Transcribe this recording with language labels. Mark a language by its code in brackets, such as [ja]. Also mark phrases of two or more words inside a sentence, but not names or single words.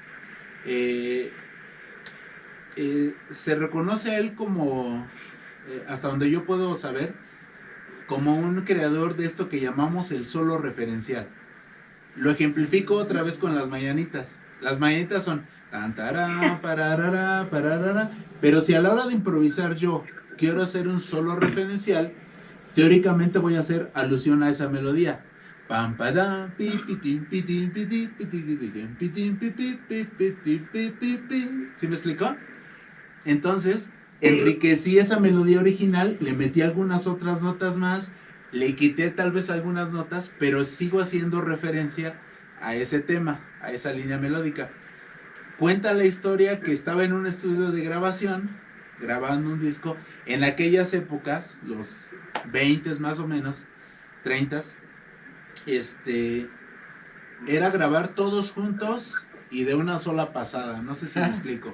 [es] Se reconoce a él como, hasta donde yo puedo saber, como un creador de esto que llamamos el solo referencial. Lo ejemplifico otra vez con las mañanitas. Las mañanitas son tan tará, pararara, pararara, pero si a la hora de improvisar yo quiero hacer un solo referencial, teóricamente voy a hacer alusión a esa melodía. Pam padam pi pitim pitim pitim pitim pitim pitim. ¿Sí me explicó? Entonces, enriquecí esa melodía original, le metí algunas otras notas más, le quité tal vez algunas notas, pero sigo haciendo referencia a ese tema, a esa línea melódica. Cuenta la historia que estaba en un estudio de grabación, grabando un disco, en aquellas épocas, los 20 más o menos, 30, era grabar todos juntos y de una sola pasada, no sé si me explico.